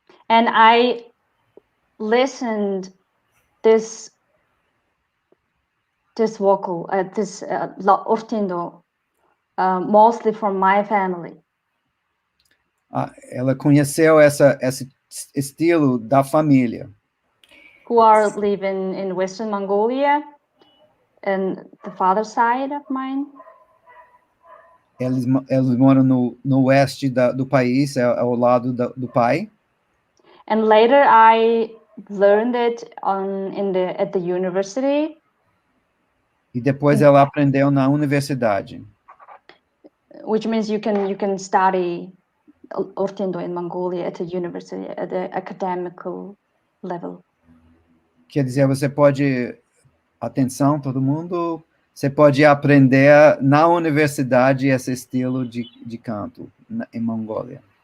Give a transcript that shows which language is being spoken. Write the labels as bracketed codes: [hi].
[en] And I listened this vocal, this Urtiin Duu, mostly from my family. [pt] Ela conheceu esse estilo da família. [en] Who are living in Western Mongolia, and the father side of mine. [pt] eles moram no oeste do país, ao lado do pai. [en] And later I learned it at the university. [pt] E depois ela aprendeu na universidade. [en] Which means you can study Urtiin Duu in Mongolia at the university, at the academical level. [pt] Quer dizer, você pode, atenção todo mundo, você pode aprender na universidade esse estilo de canto em Mongólia.